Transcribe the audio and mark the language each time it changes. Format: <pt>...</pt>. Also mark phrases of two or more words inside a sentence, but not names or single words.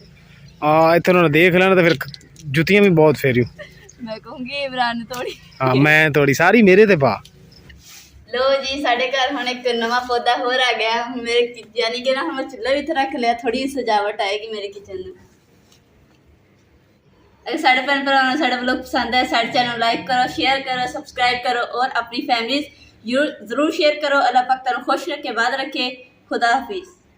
<pa>ਇੱਥੇ ਉਹਨਾਂ ਨੇ ਦੇਖ ਲੈਣਾ ਤਾਂ ਫਿਰ ਜੁੱਤੀਆਂ ਵੀ ਬਹੁਤ ਫੇਰਿਓ। ਮੈਂ ਕਹੂੰਗੀ ਇਮਰਾਨ ਨੇ ਤੋੜੀ। ਹਾਂ, ਮੈਂ ਤੋੜੀ ਸਾਰੀ ਮੇਰੇ ਤੇ ਪਾ। ਲੋ ਜੀ, ਸਾਡੇ ਘਰ ਹੁਣ ਇੱਕ ਨਵਾਂ ਪੌਦਾ ਹੋਰ ਆ ਗਿਆ। ਮੇਰੇ ਯਾਨੀ ਕਿ ਨਾ ਹੁਣ ਮੈਂ ਚੁੱਲ੍ਹਾ ਵੀ ਇੱਥੇ ਰੱਖ ਲਿਆ, ਥੋੜੀ ਸਜਾਵਟ ਆਏਗੀ ਮੇਰੇ ਕਿਚਨ ਨੂੰ। ਅਗਰ ਸਾਡੇ ਭੈਣ ਭਰਾਵਾਂ ਨੂੰ ਸਾਡਾ ਵਲੌਗ ਪਸੰਦ ਹੈ, ਸਾਡੇ ਚੈਨਲ ਨੂੰ ਲਾਈਕ ਕਰੋ, ਸ਼ੇਅਰ ਕਰੋ, ਸਬਸਕ੍ਰਾਈਬ ਕਰੋ ਔਰ ਆਪਣੀ ਫੈਮਿਲੀ ਜ਼ਰੂਰ ਸ਼ੇਅਰ ਕਰੋ। ਅੱਲਾਹ ਪਾਕ ਤੁਹਾਨੂੰ ਖੁਸ਼ ਰੱਖੇ, ਬਾਦ ਰੱਖੇ। ਖ਼ੁਦਾ ਹਾਫ਼ਿਜ਼।</pa>